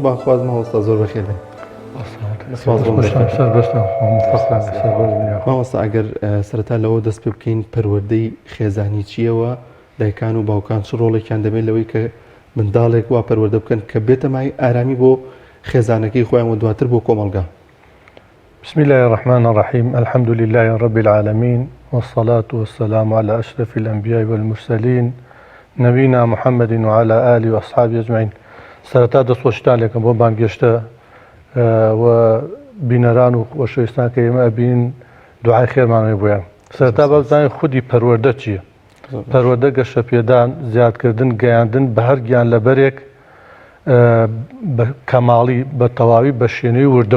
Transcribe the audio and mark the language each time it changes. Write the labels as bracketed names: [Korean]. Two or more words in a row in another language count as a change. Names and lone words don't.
[Central Kurdish] باخواز مامۆستا زۆر بەخێر بێت. مامۆستا ئەگەر سەرەتا لەوە دەست پێ بکەین پەروەردەی خێزانی چیەوە، دایکان و باوکان چ ڕۆڵێکیان دەبێت لەوەی کە منداڵێک وا پەروەردە بکەن کە بێتە مای ئارامی بۆ خێزانەکەی خۆیان و دواتر بۆ کۆمەلگا. [Arabic] بسم الله الرحمن الرحيم الحمد لله رب العالمين والصلاة والسلام على أشرف الأنبياء والمرسلين نبينا محمد وعلى آله وأصحابه أجمعين. [Central Kurdish] سرتا دەستخۆشتان لێکم بۆ بانگێشتە و بینەران و خۆشەویستان کە ئێمە ئەبین دوعای خێرمانەوەی بۆیان سەرتا بەزانین خودی پەروەردە چییە پەروەردە گەشە پێدان زیادکردن گەیاندن بە هەر گیان لەبەرێک بە کەماڵی بە تەواوی بە شوێنەی وردە